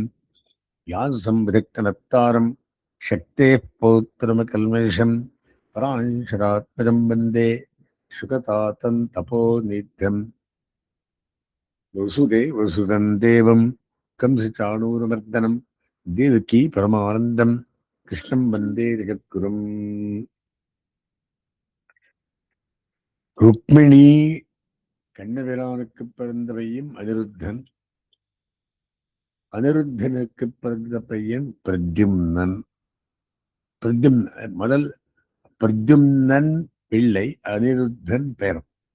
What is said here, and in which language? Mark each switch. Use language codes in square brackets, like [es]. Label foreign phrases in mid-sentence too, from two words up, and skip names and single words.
[sa] व्याससंविदग्धनप्तारं शक्तेः पौत्रमकल्मषं परांशरात्मजं वन्दे शुकतातं तपोनिध्यम्। वसुदेवसुतं देवं कंसचाणूरमर्दनं देवकी परमानन्दं कृष्णं वन्दे जगद्गुरुम्। [ta] ருக்மிணி கண்ணபிரானுக்கு பிறந்த பையன் அனிருத்தன், அனிருத்தனுக்கு பிறந்த பையன் பிரத்யும்னன். முதல் பிரத்யும்னன் பிள்ளை, அனிருத்தன் பேரன்.